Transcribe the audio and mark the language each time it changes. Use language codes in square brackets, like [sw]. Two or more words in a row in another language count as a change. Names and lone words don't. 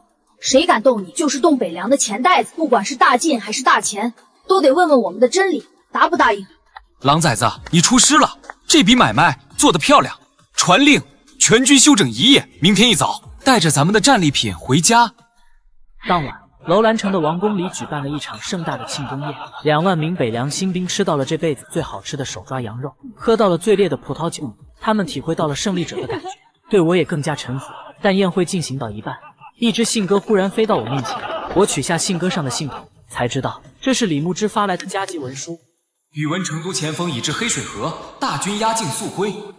[zh] 誰敢動你，就是動北涼的錢袋子，不管是大晉還是大錢，都得問問我們的真理，答不答應？狼崽子，你出師了！這筆買賣做得漂亮，傳令全軍休整1夜，明天一早帶着咱們的戰利品回家。當晚，樓蘭城的王宮裡舉辦了一場盛大的慶功宴，2萬名北涼新兵吃到了這輩子最好吃的手抓羊肉，喝到了最烈的葡萄酒，他們體會到了勝利者的感覺，對我也更加臣服。但宴會進行到一半，一只信鸽忽然飛到我面前，我取下信鴿上的信筒，才知道這是李牧之發來的加急文書。宇文成都前鋒已至黑水河，大軍压境速歸。